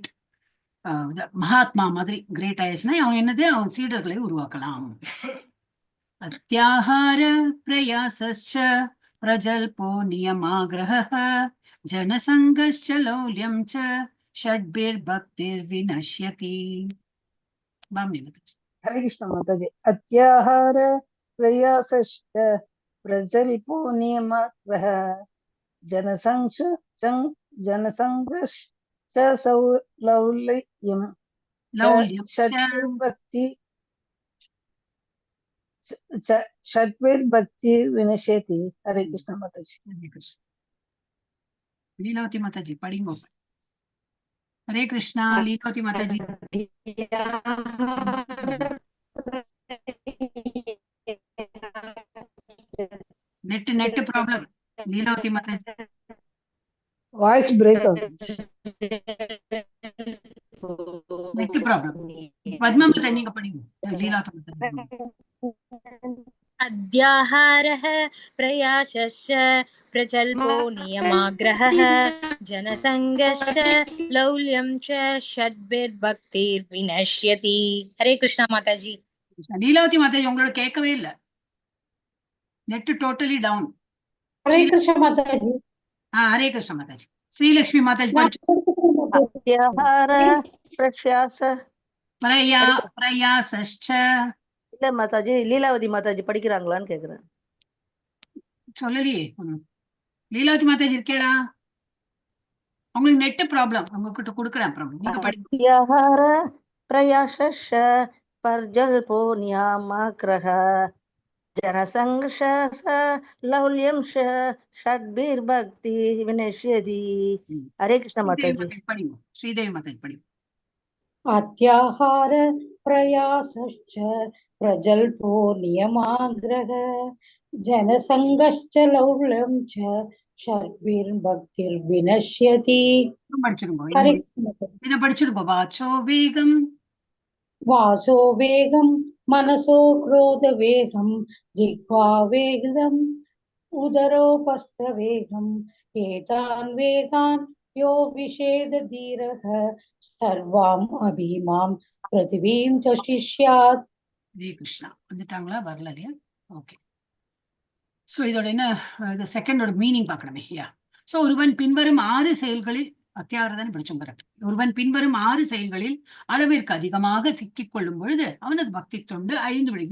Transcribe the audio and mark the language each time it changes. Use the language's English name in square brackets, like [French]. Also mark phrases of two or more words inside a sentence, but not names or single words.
[Tamil] மகாத்மா மாதிரி கிரேட் ஆயிடுச்சுன்னா அவன் என்னது, அவன் சீடர்களை உருவாக்கலாம். [Sanskrit] अत्याहार प्रयासश्च प्रजल्पो नियमाग्रह जनसङ्गश्च लौल्यं च षड्भिर् भक्तिर् विनश्यति. [Tamil] பாமினி மாதாஜி. [Hindi] हरे कृष्ण माता जी। [Sanskrit] अत्याहार प्रयासश्च प्रजल्पो नियमः जनसंघश्च सौलौल्यं षड्भिर्भक्ति विनश्यति। [Hindi] हरे कृष्ण माता जी। [Tamil] लीलावती माताजी படிங்க. [Hindi] हरे कृष्णा [Tamil] लीलावती माताजी. [English] net problem लीलावती माताजी. voice break net problem. [Tamil] पद्मा माताजी நீங்க படிங்க. लीलावती माताजी. [Sanskrit] अद्याहारः प्रयासश्च प्रजल्पो नियमाग्रहः जनसंगश्च लौल्यं च षड्भिर्भक्तिर्विनश्यति. [Hindi] हरे कृष्णा माताजी। [Tamil] लीलावती माताजी உங்களோட கேட்கவே இல்ல. [English] net totally down. [Hindi] हरे कृष्ण माताजी। हरे कृष्ण माताजी. [Tamil] श्रीलक्ष्मी माताजी படிச்சு. [Sanskrit] अत्याहार प्रयासश्च प्रयासश्च [Tamil] இல்ல மாதாஜி, லீலாவதி மாதாஜி படிக்கிறாங்களான்னு கேக்குறேன். சொல்லலையே லீலாவதி மாதாஜி இருக்கேடா? உங்களுக்கு [English] net problem, [Tamil] உங்ககிட்ட கொடுக்குறேன் அப்புறம் நீங்க படிங்க. [Sanskrit] अत्याहार प्रयास प्रजल्पो नियमाग्रह जनसङ्गश्च लौल्यं षड्भिर्भक्ति विनश्यति. [Hindi] हरे कृष्ण माताजी. [Tamil] படிங்க, ஸ்ரீதேவி மாதாஜி படிங்க. [Sanskrit] अत्याहार प्रयासश्च प्रजल्पो नियमाग्रह जनसङ्गश्च लौल्यं च षड्भिर्भक्तिर्विनश्यति. [Hindi] हरे [Tamil] இதை படிச்சிருக்கோம். [Sanskrit] वाचो वेगं, वासो वेगं मनसो क्रोध वेगं जिह्वा वेगं उदरोपस्थ वेगं एतान् वेगान् यो विषेद धीरः सर्वाम् अभीमां पृथिवीं च शिष्यात्. [Tamil] ஹரே கிருஷ்ணா. வந்துட்டாங்களா? வரல இல்லையா? ஓகே. சோ இதோட என்ன செகண்டோட மீனிங் பார்க்கணுமே. சோ ஒருவன் பின்வரும் 6 செயல்களில் அத்தியாரதான் படிச்சோம். கரெக்ட். ஒருவன் பின்வரும் 6 செயல்களில் அளவிற்கு அதிகமாக சிக்கிக் கொள்ளும் பொழுது அவனது பக்தி தொண்டு அழிந்து விடும்.